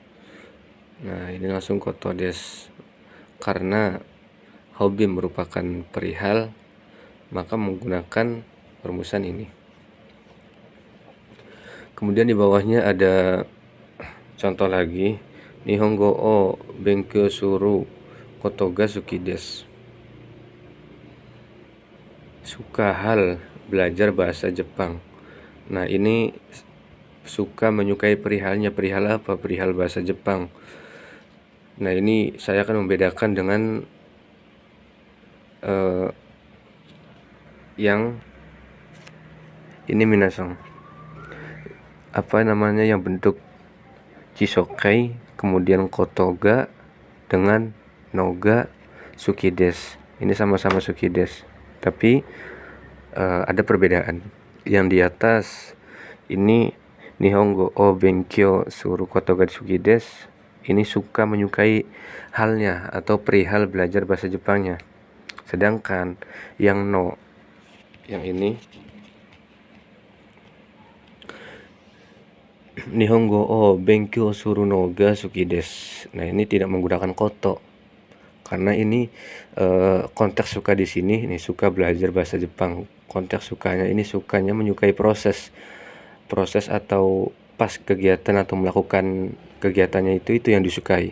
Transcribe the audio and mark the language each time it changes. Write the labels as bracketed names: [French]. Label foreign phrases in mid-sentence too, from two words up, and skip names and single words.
[Indonesian] Nah, ini langsung [Japanese] ことです. [Indonesian] Karena hobi merupakan perihal, maka menggunakan rumusan ini. Kemudian di bawahnya ada contoh lagi. [Japanese] 日本語を勉強することが好きです. [Indonesian] Suka hal belajar bahasa Jepang. Nah, ini suka menyukai perihalnya. Perihal apa? Perihal bahasa Jepang. Nah, ini saya akan membedakan dengan yang ini, minasang. Apa namanya, yang bentuk chisokai kemudian kotoga dengan [Japanese] のが好きです. [Indonesian] Ini sama-sama sukides, tapi ada perbedaan. Yang di atas ini [Japanese] 日本語を勉強することが好きです, [Indonesian] ini suka menyukai halnya atau perihal belajar bahasa Jepangnya. Sedangkan yang yang ini [Japanese] 日本語を勉強するのが好きです. [Indonesian] Nah, ini tidak menggunakan koto. Karena ini konteks suka di sini, ini suka belajar bahasa Jepang. Konteks sukanya ini sukanya menyukai proses atau pas kegiatan atau melakukan kegiatannya itu yang disukai.